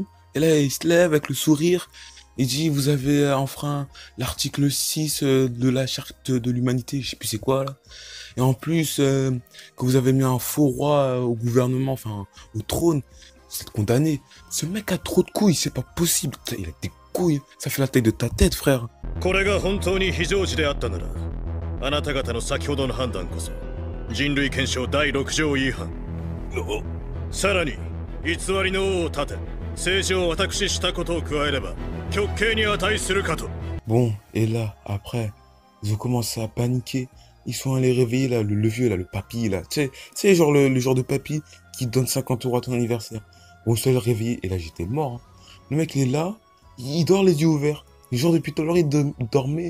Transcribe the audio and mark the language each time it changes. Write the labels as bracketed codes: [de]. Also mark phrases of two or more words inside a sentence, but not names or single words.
[fr] Et là, il se lève avec le sourire. Il dit, vous avez enfreint l'article 6 de la charte de l'humanité. Je sais plus c'est quoi, là. Et en plus, que vous avez mis un faux roi au gouvernement, enfin, au trône. Vous êtes condamné. Ce mec a trop de couilles, c'est pas possible. Il a des couilles. Ça fait la taille de ta tête, frère. [ja] これが本当に非常時であったなら、あなた方の先ほどの判断こそ人類憲章第6条違反。さらに偽りの王を立て、政治を私したことを加えれば極刑に値するかと。 [fr] Bon, et là, après, ils ont commencé à paniquer. Ils sont allés réveiller là, le vieux, là, le papy, là. Tu sais, genre le genre de papy qui donne 50 € à ton anniversaire. Bon, ils sont allés réveiller, et là, j'étais mort. Hein. Le mec, il est là, il dort les yeux ouverts. Genre, depuis tout à l'heure, il dormait.